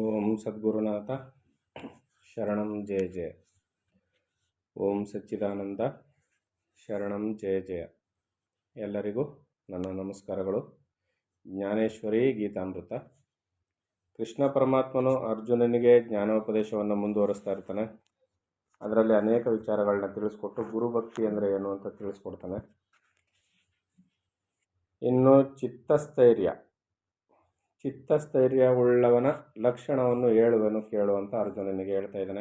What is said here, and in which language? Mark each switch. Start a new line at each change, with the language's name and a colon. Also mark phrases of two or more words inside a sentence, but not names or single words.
Sanskrit: ಓಂ ಸದ್ಗುರುನಾಥ ಶರಣಂ ಜಯ ಜಯ. ಓಂ ಸಚ್ಚಿದಾನಂದ ಶರಣಂ ಜಯ ಜಯ.
Kannada: ಎಲ್ಲರಿಗೂ ನನ್ನ ನಮಸ್ಕಾರಗಳು. ಜ್ಞಾನೇಶ್ವರಿ ಗೀತಾಮೃತ. ಕೃಷ್ಣ ಪರಮಾತ್ಮನು ಅರ್ಜುನನಿಗೆ ಜ್ಞಾನೋಪದೇಶವನ್ನು ಮುಂದುವರಿಸ್ತಾ ಇರ್ತಾನೆ. ಅದರಲ್ಲಿ ಅನೇಕ ವಿಚಾರಗಳನ್ನ ತಿಳಿಸ್ಕೊಟ್ಟು ಗುರುಭಕ್ತಿ ಅಂದರೆ ಏನು ಅಂತ ತಿಳಿಸ್ಕೊಡ್ತಾನೆ. ಇನ್ನು ಚಿತ್ತಸ್ಥೈರ್ಯ ಉಳ್ಳವನ ಲಕ್ಷಣವನ್ನು ಹೇಳುವೆನು ಕೇಳು ಅಂತ ಅರ್ಜುನನಿಗೆ ಹೇಳ್ತಾ ಇದ್ದಾನೆ.